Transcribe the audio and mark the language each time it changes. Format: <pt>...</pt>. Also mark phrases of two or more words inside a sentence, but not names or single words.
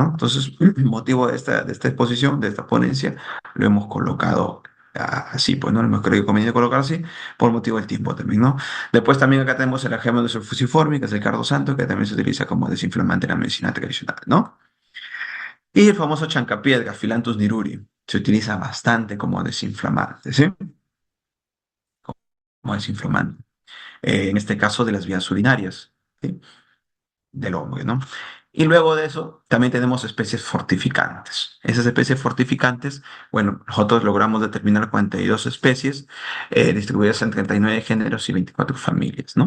<es>Entonces, el motivo de esta exposición, de esta ponencia, lo hemos colocado así, pues, ¿no? Lo hemos creído conveniente colocar así, por motivo del tiempo también, ¿no? Después también acá tenemos el agema de sulfusiforme, que es el cardo santo, que también se utiliza como desinflamante en la medicina tradicional, ¿no? Y el famoso chancapiedra, Philanthus niruri, se utiliza bastante como desinflamante, ¿sí? Como desinflamante. En este caso de las vías urinarias, ¿sí? Del hombre, ¿no? Y luego de eso, también tenemos especies fortificantes. Esas especies fortificantes, bueno, nosotros logramos determinar 42 especies distribuidas en 39 géneros y 24 familias, ¿no?</es>